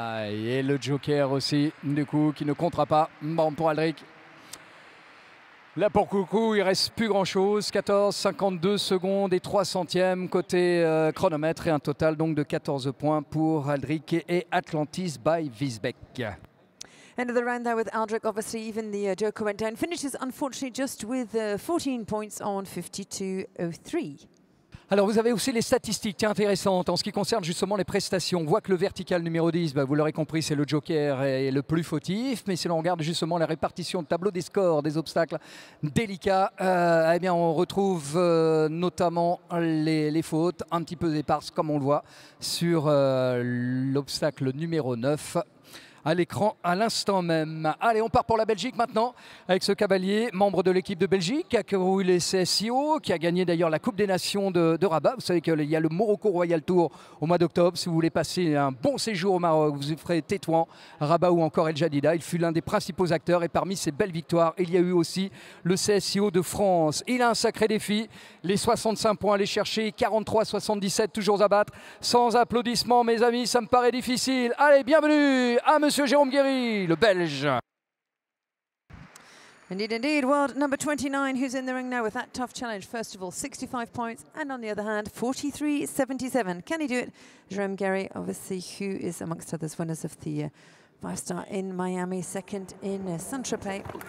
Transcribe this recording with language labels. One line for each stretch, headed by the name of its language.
French: Et le joker aussi, du coup, qui ne comptera pas. Bon, pour Aldric. Là, pour Coucou, il reste plus grand-chose. 14, 52 secondes et 3 centièmes côté chronomètre. Et un total donc de 14 points pour Aldric et Atlantis by Wiesbeck.
English: End of the round there with Aldric. Obviously, even the joker went down. Finishes, unfortunately, just with 14 points on 52.03.
French: Alors vous avez aussi les statistiques intéressantes en ce qui concerne justement les prestations. On voit que le vertical numéro 10, vous l'aurez compris, c'est le joker et le plus fautif. Mais si l'on regarde justement la répartition de tableau des scores, des obstacles délicats, eh bien on retrouve notamment les fautes un petit peu éparses comme on le voit sur l'obstacle numéro 9. À l'écran à l'instant même. Allez, on part pour la Belgique maintenant avec ce cavalier, membre de l'équipe de Belgique, qui a couru les CSIO, qui a gagné d'ailleurs la Coupe des Nations de Rabat. Vous savez qu'il y a le Morocco Royal Tour au mois d'octobre. Si vous voulez passer un bon séjour au Maroc, vous ferez Tétouan, Rabat ou encore El Jadida. Il fut l'un des principaux acteurs et parmi ces belles victoires, il y a eu aussi le CSIO de France. Il a un sacré défi, les 65 points à aller chercher, 43-77 toujours à battre. Sans applaudissements, mes amis, ça me paraît difficile. Allez, bienvenue à Monsieur Jérôme Guéry, le Belge.
English: Indeed, indeed. World number 29, who's in the ring now with that tough challenge. First of all, 65 points, and on the other hand, 43-77. Can he do it? Jérôme Guéry, obviously, who is amongst others winners of the 5-star in Miami, second in Saint-Tropez.